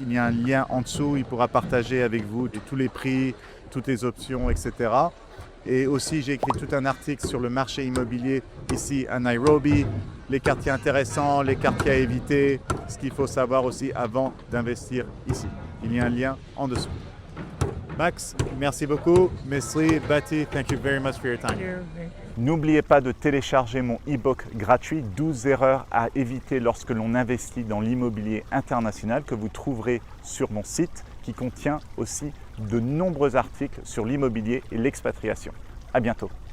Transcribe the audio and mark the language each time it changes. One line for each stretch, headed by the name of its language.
French: Il y a un lien en dessous, il pourra partager avec vous tous les prix, toutes les options, etc. Et aussi, j'ai écrit tout un article sur le marché immobilier ici à Nairobi, les quartiers intéressants, les quartiers à éviter, ce qu'il faut savoir aussi avant d'investir ici. Il y a un lien en dessous. Max, merci beaucoup.
English: Miss Lee, Betty, thank you very much for your time.
French: N'oubliez pas de télécharger mon e-book gratuit 12 erreurs à éviter lorsque l'on investit dans l'immobilier international que vous trouverez sur mon site qui contient aussi de nombreux articles sur l'immobilier et l'expatriation. À bientôt.